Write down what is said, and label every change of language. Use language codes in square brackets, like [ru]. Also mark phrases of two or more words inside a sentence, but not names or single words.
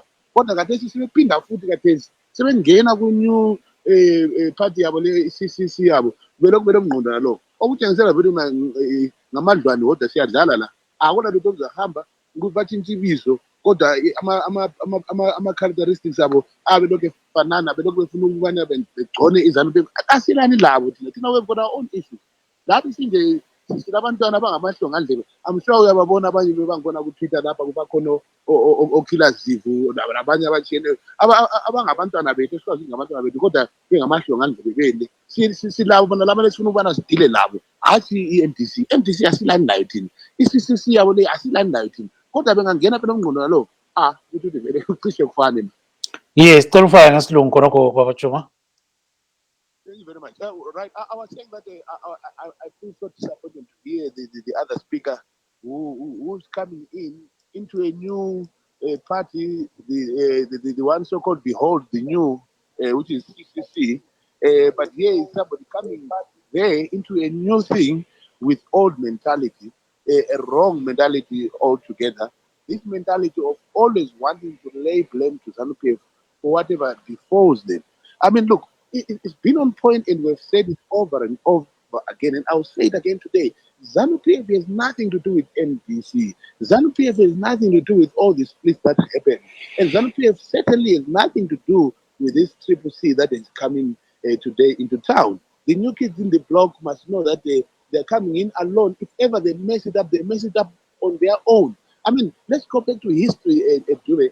[nd] Kodwa kathesi sebephinda futhi kathesi sebengena ku- [en] new party [nd] yabo le-CCC yabo belokhu belomngqondo nalokho, okutshengisela vele ngamadlwane wodwa siyadlala la, akula lutho okuzahamba batshintsha ibizo, kodwa ama-characteristics abo abelokhu efanana, belokhu befuna ukubana begcone iZANU PF. Asilani labo thina [en] we've got our own issues. [nd] Lathi sinje silabantwana abangamahlongandlebe, [en] I'm sure [nd] uyababona abanye bebangibona ku-Twitter lapha kubakhona oKiller Zivu nabanye abatshiyeneyo abangabantwana bethu, esikwazi ngabantwana bethu kodwa bengamahlongandlebe bele. Silabo bona laba lesifuna ukubana sidile labo, hathi i-MDC asilani nayo thina, i-CCC yabo le asilani nayo thina, kodwa bengangena phela umngqondo nalowo ukuthi vele kucishe kufane. Yes, tolufaya ngasilungu khona Baba Chuma. [en] Thank you very much. Right, I was saying that I feel so disappointed to hear the other speaker who's coming into a new party, the one so-called Behold the New, which is CCC. But here is somebody coming there into a new thing with old mentality, a wrong mentality altogether. This mentality of always wanting to lay blame to ZANU-PF for whatever befalls them. I mean, look, it's been on point and we've said it over and over again, and I'll say it again today. ZANU-PF has nothing to do with NDC. ZANU-PF has nothing to do with all the splits that happen. And ZANU-PF certainly has nothing to do with this Triple C that is coming today into town. The new kids in the block must know that they're coming in alone. If ever they mess it up, they mess it up on their own. I mean, let's go back to history, Dure.